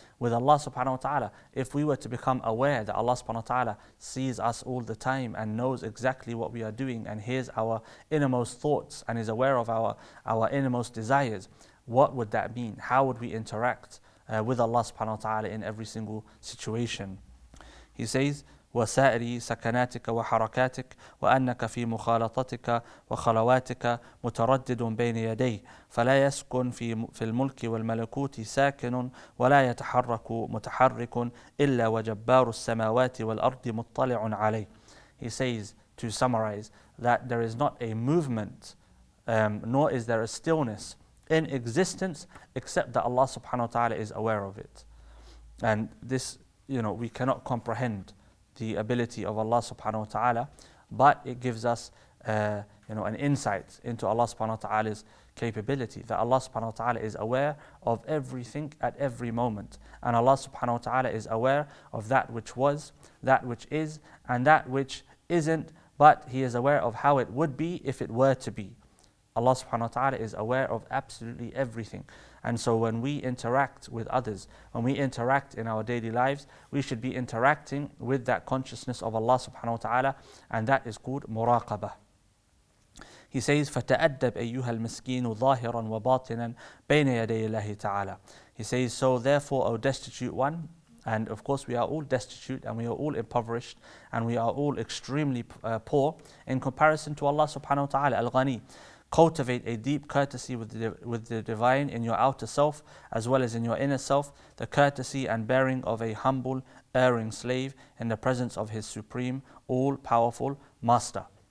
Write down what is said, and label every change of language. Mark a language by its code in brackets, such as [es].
[en] With Allah subhanahu wa ta'ala, if we were to become aware that Allah subhanahu wa ta'ala sees us all the time and knows exactly what we are doing and hears our innermost thoughts and is aware of our innermost desires, what would that mean? How would we interact with Allah subhanahu wa ta'ala in every single situation? [ar] He says, وسائر سكناتك وحركاتك وأنك في مخالطتك وخلواتك متردد بين يديه فلا يسكن في الملك والملكوت ساكن ولا يتحرك متحرك إلا وجبار السماوات والأرض مطلع عليه. [en] He says, to summarize, that there is not a movement nor is there a stillness in existence except that Allah subhanahu wa ta'ala is aware of it. And this, we cannot comprehend the ability of Allah subhanahu wa ta'ala, but it gives us an insight into Allah subhanahu wa ta'ala's capability, that Allah subhanahu wa ta'ala is aware of everything at every moment. And Allah subhanahu wa ta'ala is aware of that which was, that which is, and that which isn't, but He is aware of how it would be if it were to be. Allah subhanahu wa ta'ala is aware of absolutely everything. And so when we interact with others, when we interact in our daily lives, we should be interacting with that consciousness of Allah subhanahu wa ta'ala, and that is called muraqabah. [ar] He says, فَتَأَدَّبْ أَيُّهَا الْمِسْكِينُ ظَاهِرًا وَبَاطِنًا بَيْنَ يَدَيِ اللَّهِ تَعَالَى. [en] He says, so therefore, O destitute one, and of course we are all destitute and we are all impoverished and we are all extremely poor in comparison to Allah subhanahu wa ta'ala, al-Ghani. Cultivate a deep courtesy with the divine in your outer self as well as in your inner self, the courtesy and bearing of a humble, erring slave in the presence of his supreme, all-powerful master.